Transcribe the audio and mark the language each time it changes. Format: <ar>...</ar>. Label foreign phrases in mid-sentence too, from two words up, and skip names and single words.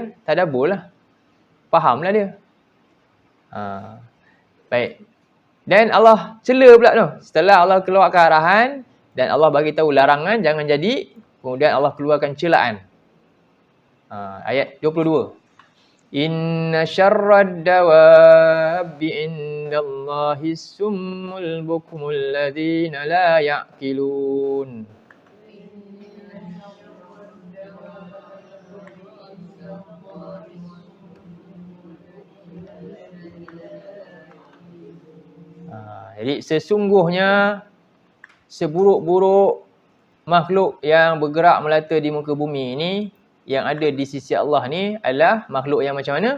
<ms>Tadabbur lah. Fahamlah dia. Baik. Dan Allah cela pula tu. Setelah Allah keluarkan arahan dan Allah bagi tahu larangan jangan jadi, kemudian Allah keluarkan celaan. Ayat 22.</ms> <ar>إن شر الدواب عند الله الصم البكم الذين لا يعقلون.</ar> <ms>Jadi sesungguhnya seburuk-buruk makhluk yang bergerak melata di muka bumi ini, yang ada di sisi Allah ni adalah makhluk yang macam mana?</ms>